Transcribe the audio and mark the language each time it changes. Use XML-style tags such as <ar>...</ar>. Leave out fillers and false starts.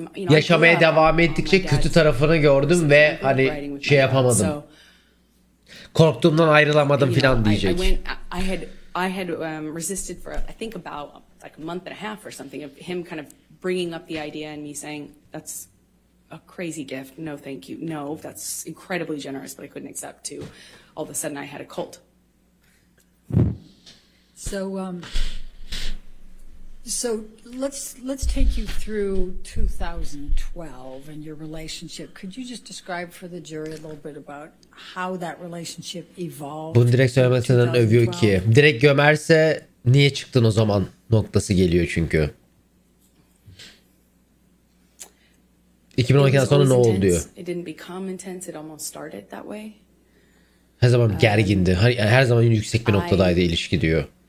<tr>Yaşamaya devam ettikçe kötü tarafını gördüm ve hani şey yapamadım. Korktuğumdan ayrılamadım filan diyecek.</tr> <en>I had resisted for I think about like a month and a half or something of him kind of bringing up the idea and me saying that's a crazy gift. No, thank you. No, that's incredibly generous, but I couldn't accept to. All of a sudden, I had a cult. So let's take you through 2012 and your relationship. Could you just describe for the jury a little bit about how that relationship evolved?</en> <tr>Bunu direkt söylemesinden övüyor ki. Direkt gömerse niye çıktın o zaman noktası geliyor çünkü. 2012'den sonra ne oldu diyor.</tr> <en>It didn't become intense. It almost started that way.</en> <tr>Her zaman gergindi. Her zaman yüksek bir noktadaydı ilişki diyor.</tr>